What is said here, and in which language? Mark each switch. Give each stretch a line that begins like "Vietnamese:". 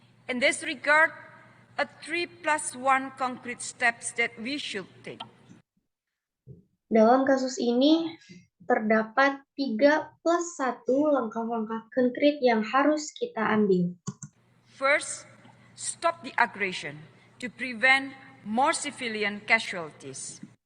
English: In this regard, a 3+1 concrete steps that we should take.
Indonesian: Dalam kasus ini, terdapat 3+1 langkah-langkah konkret yang harus kita ambil.
English: First, stop the aggression to prevent more civilian casualties.